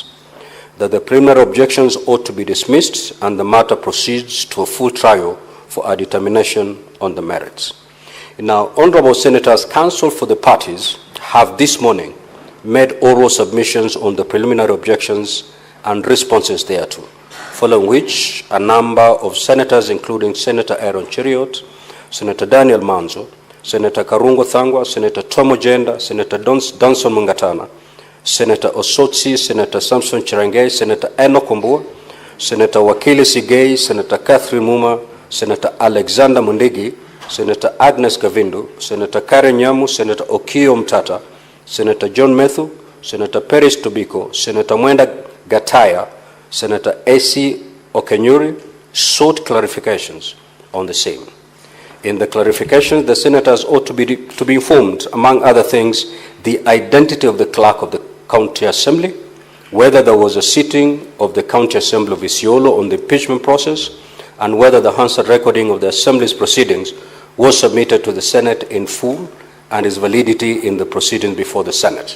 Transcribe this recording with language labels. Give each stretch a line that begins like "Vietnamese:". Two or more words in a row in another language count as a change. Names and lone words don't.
English: That the preliminary objections ought to be dismissed and the matter proceeds to a full trial for a determination on the merits. Now, Honorable Senators, counsel for the parties have this morning made oral submissions on the preliminary objections and responses thereto, following which a number of senators, including Senator Aaron Cheriot, Senator Daniel Manzo, Senator Karungo Thangwa, Senator Tomo Jenda, Senator Danson Mungatana, Senator Osotsi, Senator Samson Cherangei, Senator Eno Kumbua, Senator Wakili Sigei, Senator Catherine Muma, Senator Alexander Mundigi, Senator Agnes Gavindu, Senator Karen Nyamu, Senator Okio Mtata, Senator John Methu, Senator Peris Tobiko, Senator Mwenda Gataya, Senator A.C. Okenyuri sought clarifications on the same. In the clarifications, the senators ought to be informed, among other things, the identity of the clerk of the County Assembly, whether there was a sitting of the County Assembly of Isiolo on the impeachment process, and whether the Hansard recording of the Assembly's proceedings was submitted to the Senate in full and its validity in the proceedings before the Senate.